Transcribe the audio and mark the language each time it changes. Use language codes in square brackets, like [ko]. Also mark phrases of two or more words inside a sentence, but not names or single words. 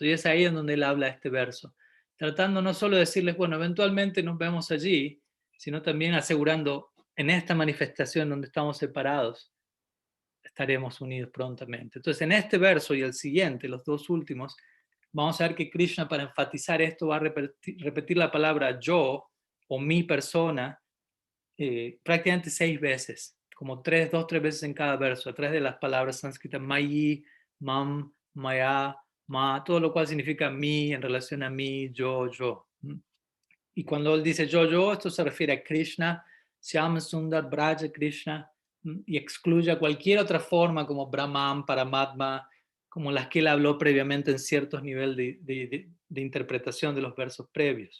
[es] Y es ahí en donde él habla este verso, tratando no solo de decirles, bueno, eventualmente nos vemos allí, sino también asegurando en esta manifestación donde estamos separados, estaremos unidos prontamente. Entonces, en este verso y el siguiente, los dos últimos, vamos a ver que Krishna, para enfatizar esto, va a repetir la palabra yo o mi persona prácticamente 6 veces, como 2 o 3 veces en cada verso, a través de las palabras sánscritas mayi, mam, maya, ma, todo lo cual significa mí en relación a mí, yo. Y cuando él dice yo, esto se refiere a Krishna, Syama Sundar Braja Krishna, y excluye a cualquier otra forma como Brahman, Paramatma, como las que él habló previamente en ciertos niveles de interpretación de los versos previos.